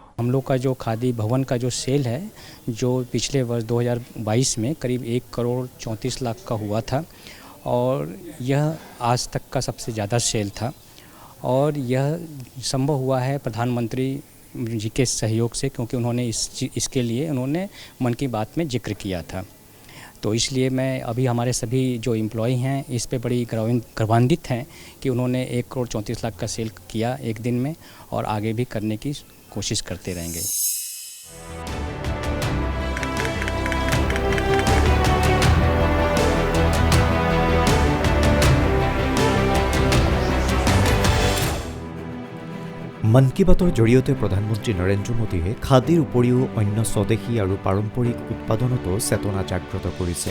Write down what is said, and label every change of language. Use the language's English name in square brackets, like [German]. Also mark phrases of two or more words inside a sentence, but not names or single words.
[Hindi] हम लोग का जो खादी भवन का जो सेल है, जो पिछले वर्ष 2022 में करीब 1,34,00,000 का हुआ था और यह आज तक का सबसे ज़्यादा सेल था और यह संभव हुआ है प्रधानमंत्री जी के सहयोग से, क्योंकि उन्होंने इसके लिए उन्होंने मन की बात में जिक्र किया था। तो इसलिए मैं अभी हमारे सभी जो एम्प्लॉय हैं इस पे बड़ी गर्वान्वित हैं कि उन्होंने 1,34,00,000 का सेल किया एक दिन में और आगे भी करने की कोशिश करते रहेंगे। [Assamese] মন কি বাতৰ জৰিয়তে প্ৰধানমন্ত্ৰী নৰেন্দ্ৰ মোদীয়ে খাদীৰ উপৰিও অন্য স্বদেশী আৰু পাৰম্পৰিক উৎপাদনতো চেতনা জাগ্ৰত কৰিছে।